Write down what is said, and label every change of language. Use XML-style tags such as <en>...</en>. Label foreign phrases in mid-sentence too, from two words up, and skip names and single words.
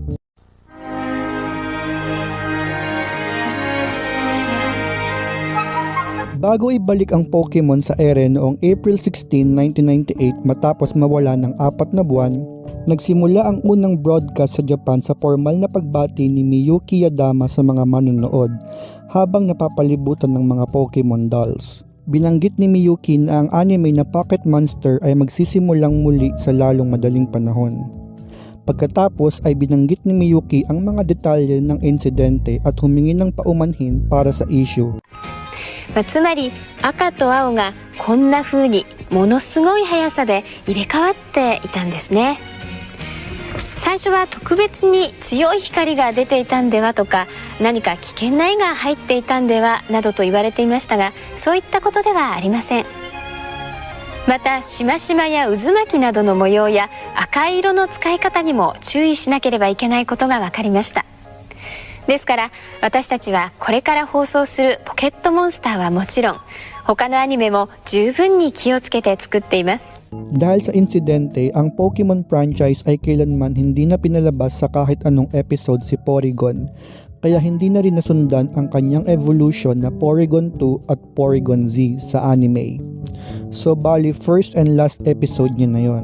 <tl>Bago ibalik ang Pokemon sa ere noong April 16, 1998 matapos mawala ng 4 na buwan, nagsimula ang unang broadcast sa Japan sa formal na pagbati ni Miyuki Yadama sa mga manonood habang napapalibutan ng mga Pokemon dolls. Binanggit ni Miyuki na ang anime na Pocket Monster ay magsisimulang muli sa lalong madaling panahon. Pagkatapos ay binanggit ni Miyuki ang mga detalye ng insidente at humingi ng paumanhin para sa issue.</tl> <ja>つまり赤と青がこんな風にものすごい速さで入れ替わっていたんですね。最初は特別に強い光が出ていたんではとか、何か危険な絵が入っていたんではなどと言われていましたが、そういったことではありません。またしましまや渦巻きなどの模様や赤い色の使い方にも注意しなければいけないことが分かりました。ですから私たちはこれから放送するポケットモンスターはもちろん他のアニメも十分に気をつけて作っています。</ja> <tl>Dahil sa insidente, ang Pokemon franchise ay kailanman hindi na pinalabas sa kahit anong episode si Porygon, kaya hindi na rin nasundan ang kanyang evolution na Porygon 2 at Porygon Z sa anime. So bali</tl> <en>first and last episode</en> <tl>niya na yon.</tl>